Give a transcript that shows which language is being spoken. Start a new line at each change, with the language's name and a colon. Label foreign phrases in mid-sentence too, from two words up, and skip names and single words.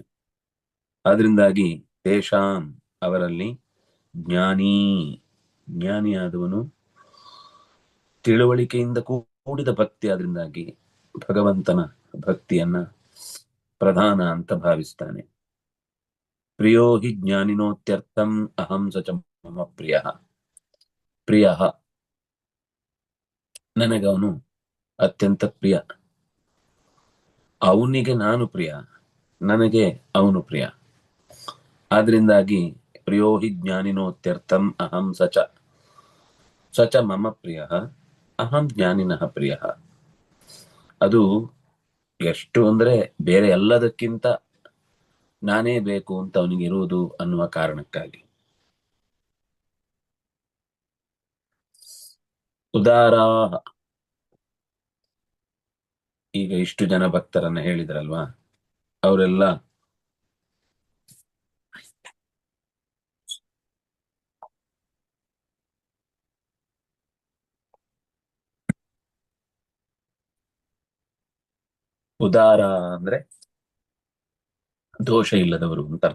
Kannada: ಆದ್ರಿಂದಾಗಿ ತೇಷಾಂ ಅವರಲ್ಲಿ ಜ್ಞಾನಿ, ಜ್ಞಾನಿಯಾದವನು ತಿಳುವಳಿಕೆಯಿಂದ ಕೂಡಿದ ಭಕ್ತಿ. ಆದ್ರಿಂದಾಗಿ ಭಗವಂತನ ಭಕ್ತಿಯನ್ನ ಪ್ರಧಾನ ಅಂತ ಭಾವಿಸ್ತಾನೆ.
Sanskrit: ಪ್ರಿಯೋ ಹಿ ಜ್ಞಾನಿನೋತ್ಯರ್ಥಂ ಅಹಂ ಸಚ ಮಮ ಪ್ರಿಯ.
Kannada: ಪ್ರಿಯ, ನನಗವನು ಅತ್ಯಂತ ಪ್ರಿಯ. ಅವನಿಗೆ ನಾನು ಪ್ರಿಯ, ನನಗೆ ಅವನು ಪ್ರಿಯ.
Sanskrit: ಆದ್ರಿಂದಾಗಿ ಪ್ರಿಯೋ ಹಿ ಜ್ಞಾನಿನೋತ್ಯರ್ಥಂ ಅಹಂ ಸಚ ಸಚ ಮಮ ಪ್ರಿಯ ಅಹಂ ಜ್ಞಾನಿನಃ ಪ್ರಿಯ.
Kannada: ಅದು ಎಷ್ಟು ಅಂದ್ರೆ ಬೇರೆ ಎಲ್ಲದಕ್ಕಿಂತ ನಾನೇ ಬೇಕು ಅಂತ ಅವನಿಗೆ ಇರುವುದು ಅನ್ನುವ ಕಾರಣಕ್ಕಾಗಿ. ಉದಾರ, ಈಗ ಇಷ್ಟು ಜನ ಭಕ್ತರನ್ನ ಹೇಳಿದ್ರಲ್ವಾ, ಅವರೆಲ್ಲ ಉದಾರ ಅಂದ್ರೆ ದೋಷ ಇಲ್ಲದವರು ಅಂತ ಅರ್ಥ.